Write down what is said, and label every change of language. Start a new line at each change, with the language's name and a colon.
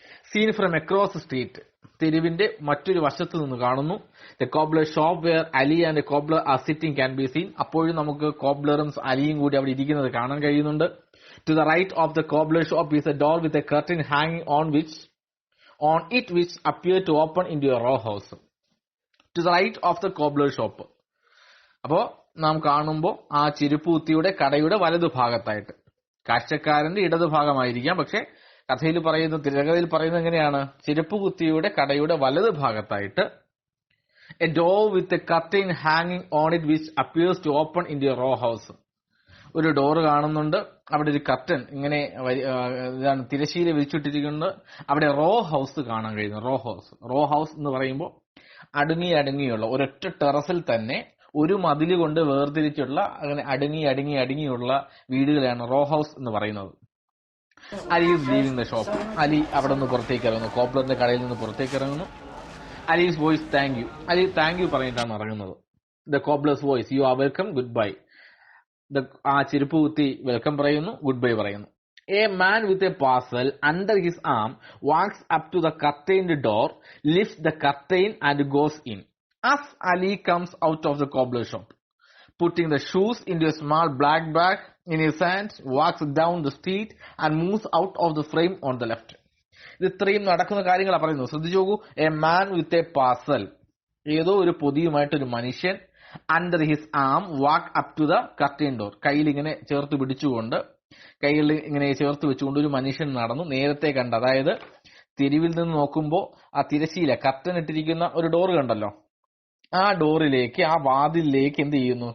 English: Seen from across street.
Malayalam: തെരുവിന്റെ മറ്റൊരു വശത്ത് നിന്ന് കാണുന്നു.
English: The cobbler shop where Ali and cobbler are sitting can be seen.
Malayalam: അപ്പോഴും നമുക്ക് കോബ്ലറും അലിയും കൂടി അവിടെ ഇരിക്കുന്നത് കാണാൻ കഴിയുന്നുണ്ട്.
English: To the right of the cobbler shop is A door with a curtain ഹാങ്ങിങ് on it which appeared to open into a row house. To the right of the cobbler shop.
Malayalam: അപ്പോ നാം കാണുമ്പോൾ ആ ചെരുപ്പൂത്തിയുടെ കടയുടെ വലതുഭാഗത്തായിട്ട് കാഴ്ചക്കാരന്റെ ഇടതുഭാഗമായിരിക്കാം. പക്ഷെ കഥയിൽ പറയുന്ന തിരകഥയിൽ പറയുന്നത് എങ്ങനെയാണ്? ചെരുപ്പുകുത്തിയുടെ കടയുടെ വലത് ഭാഗത്തായിട്ട്
English: A door with a curtain ഹാങ്ങിങ് on it which appears to open in the raw house.
Malayalam: ഒരു ഡോറ് കാണുന്നുണ്ട്, അവിടെ ഒരു കർട്ടൻ ഇങ്ങനെ ഇതാണ് തിരശ്ശീല വിരിച്ചിട്ടിരിക്കുന്നത്. അവിടെ റോ ഹൗസ് കാണാൻ കഴിയുന്നു. റോ ഹൗസ് എന്ന് പറയുമ്പോൾ അടുങ്ങിയുള്ള ഒരൊറ്റ ടെറസിൽ തന്നെ ഒരു മതില് കൊണ്ട് വേർതിരിച്ചുള്ള അങ്ങനെ അടുങ്ങിയുള്ള വീടുകളെയാണ് റോ ഹൗസ് എന്ന് പറയുന്നത്.
English: Ali is leaving the shop.
Malayalam: Ali അവിടെ നിന്ന് പുറത്തേക്ക് ഇറങ്ങുന്നു. കോബ്ലറിന്റെ കടയിൽ നിന്ന് പുറത്തേക്ക് ഇറങ്ങുന്നു.
English: Ali's voice thank you.
Malayalam: Ali thank you പറഞ്ഞിട്ടാണ് ഇറങ്ങുന്നത്.
English: The cobbler's voice you are welcome, good bye.
Malayalam: ആ ചെരുപ്പ് കുത്തി വെൽക്കം പറയുന്നു, ഗുഡ് ബൈ പറയുന്നു.
English: A man with a parcel under his arm walks up to the curtained door, lifts the curtain and goes in. As Ali comes out of the cobbler shop, putting the shoes into a small black bag in his hand, walks down the street and moves out of the frame on the left.
Malayalam: ഇത് ഇത്രയും നടക്കുന്ന കാര്യങ്ങളാണ് പറയുന്നത്. ശ്രദ്ധിച്ചു നോക്കൂ.
English: a man with a parcel,
Malayalam: ഏതോ ഒരു പൊതിയുമായിട്ടൊരു മനുഷ്യൻ,
English: under his arm walk up to the curtain door,
Malayalam: കയ്യിൽ ഇങ്ങനെ ചേർത്ത് പിടിച്ചുകൊണ്ട് കൈകളിൽ ഇങ്ങനെ ചേർത്ത് വെച്ചുകൊണ്ട് ഒരു മനുഷ്യൻ നടന്നു. നേരത്തെ കണ്ട, അതായത് തെരുവിൽ നിന്ന് നോക്കുമ്പോൾ ആ തിരശ്ശീല കർട്ടൻ ഇട്ടിരിക്കുന്ന ഒരു ഡോർ കണ്ടല്ലോ, ആ ഡോറിലേക്ക്, ആ വാതിലിലേക്ക് എന്ത് ചെയ്യുന്നു?